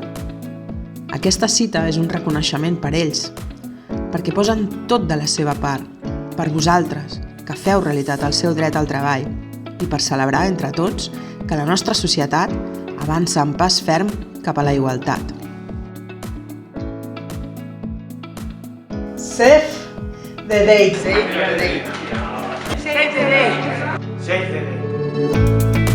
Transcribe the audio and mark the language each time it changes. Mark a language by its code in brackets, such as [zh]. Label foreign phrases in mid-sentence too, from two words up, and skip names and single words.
[ca] Aquesta cita és un reconeixement per ells, perquè posen tot de la seva part, per vosaltres, que feu realitat el seu dret al treball, i per celebrar entre tots que la nostra societat avança amb pas ferm cap a la igualtat. [en] Save the date. Save the date. Save the date. Save the date.